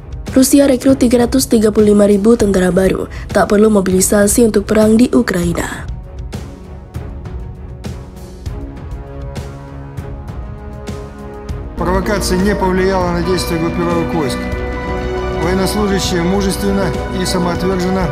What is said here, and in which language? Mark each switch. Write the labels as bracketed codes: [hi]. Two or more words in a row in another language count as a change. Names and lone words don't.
[id] Rusia rekrut 335.000 tentara baru, tak perlu mobilisasi untuk perang di Ukraina. [ru] Провокация не повлияла на действия группировок войск. Военнослужащие мужественно и самоотверженно.